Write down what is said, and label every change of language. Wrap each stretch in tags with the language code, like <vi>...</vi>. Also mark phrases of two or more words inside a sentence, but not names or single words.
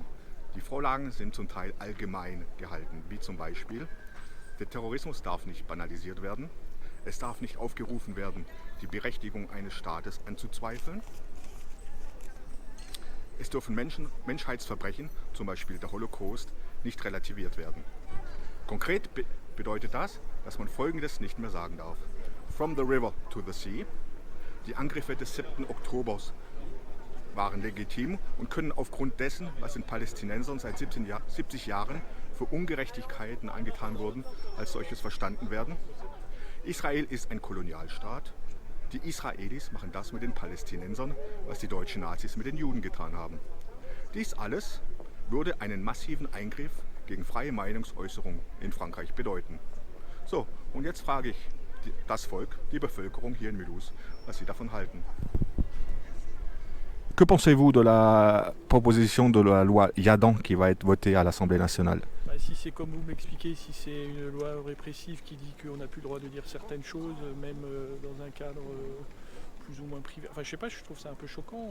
<de>Die Vorlagen sind zum Teil allgemein gehalten, wie zum Beispiel: Der Terrorismus darf nicht banalisiert werden, es darf nicht aufgerufen werden, die Berechtigung eines Staates anzuzweifeln, es dürfen Menschheitsverbrechen, zum Beispiel der Holocaust, nicht relativiert werden. Konkret bedeutet das, dass man Folgendes nicht mehr sagen darf:</de> <en>From the river to the sea.</en> <de>Die Angriffe des 7. Oktobers waren legitim und können aufgrund dessen, was den Palästinensern seit 70 Jahren für Ungerechtigkeiten angetan wurden, als solches verstanden werden. Israel ist ein Kolonialstaat. Die Israelis machen das mit den Palästinensern, was die deutschen Nazis mit den Juden getan haben. Dies alles würde einen massiven Eingriff gegen freie Meinungsäußerung in Frankreich bedeuten. So, und jetzt frage ich das Volk, die Bevölkerung hier in Mulhouse, was sie davon halten.</de> <fr>Que pensez-vous de la proposition de la loi Yadan qui va être votée à l'Assemblée nationale? Si c'est comme vous m'expliquez, si c'est une loi répressive qui dit qu'on n'a plus le droit de dire certaines choses, même dans un cadre plus ou moins privé, enfin je sais pas, je trouve ça un peu choquant.</fr>